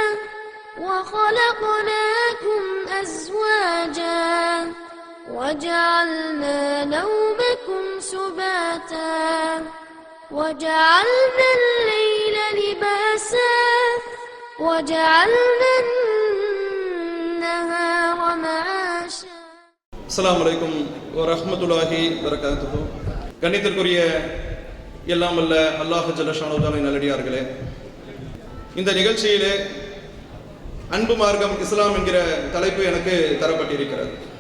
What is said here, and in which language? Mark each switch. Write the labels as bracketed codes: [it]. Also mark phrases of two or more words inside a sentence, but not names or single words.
[ar] وخلقناكم أزواجا وجعلنا نومكم سباتا وجعلنا الليل لباسا وجعلنا النهار معاشا. السلام عليكم ورحمة الله وبركاته. [ta] கண்ணியத்திற்குரிய எல்லாம் வல்ல அல்லாஹ் [ar] جل شأنه [ta] நல்லடியார்களே, இந்த நிகழ்ச்சியிலே அன்பு மார்க்கம் இஸ்லாம் என்கிற தலைப்பு எனக்கு தரப்பட்டிருக்கிறது.